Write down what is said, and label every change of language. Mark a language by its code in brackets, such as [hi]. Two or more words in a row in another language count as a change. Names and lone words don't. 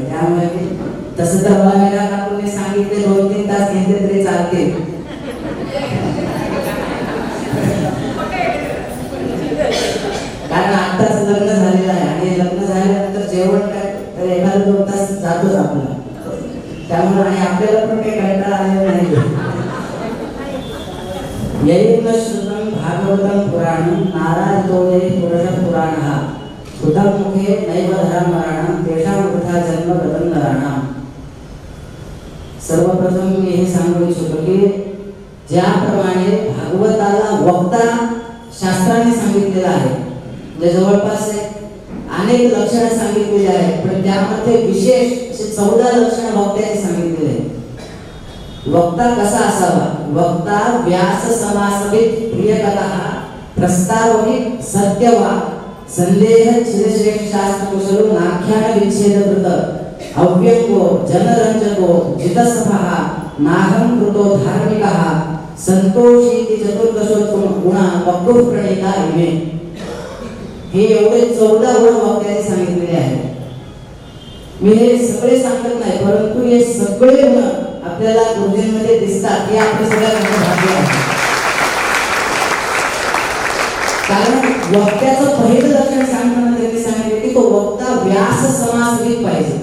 [mr] त्यामुळे मी तसं तर मला मीरा काकूंनी सांगितले 2-3 तास घेतले तरी चालतील. कारण आत्ताच लग्न झालेलं आहे आणि लग्न झाल्यानंतर जेवण काय तर 1-2 तास जातोच आपला. त्यामुळे आणि आपल्याला पण काही कंटाळा आलेला नाही. [sa] यैव श्रुतं भागवतं पुराणं नारायणो यै पुरुष पुराणः सुतमुखे नैव धर्मराणं तेषां वृथा जन्म गतं नराणां. [mr] सर्वप्रथम मी हे सांगू इच्छितो की ज्याप्रमाणे भागवताला वक्ता शास्त्राने सांगितलेलं आहे, म्हणजे जवळपास अनेक लक्षणं सांगितलेली आहेत, पण त्यामध्ये विशेष असे 14 लक्षणं वक्त्याने सांगितलेले आहेत. वक्ता कसा असावा? [sa] वक्ता व्यास समासवित प्रियकथः प्रस्तावहित सत्यवाक् संदेह चिरश्रेष्ठ शास्त्र कुशलो नाख्यान विच्छेदकृत अव्यंगो जनरंजको जितसभः नाहं कृतो धार्मिकः संतोषीति चतुर्दशोत्तम गुणा वक्तुः प्रणीता इमे. [mr] हे एवढे 14 गुण वक्त्याने सांगितलेले आहेत. मी हे सगळे सांगत नाही, परंतु हे सगळे गुण आपल्याला गुरुजींमध्ये दिसतात. हे आपल्या सगळ्यांना भाग्य आहे. कारण वक्त्याचं पहिलं लक्षण सांगताना त्यांनी सांगितले की तो [sa] वक्ता व्यास समासवित [mr] पाहिजे.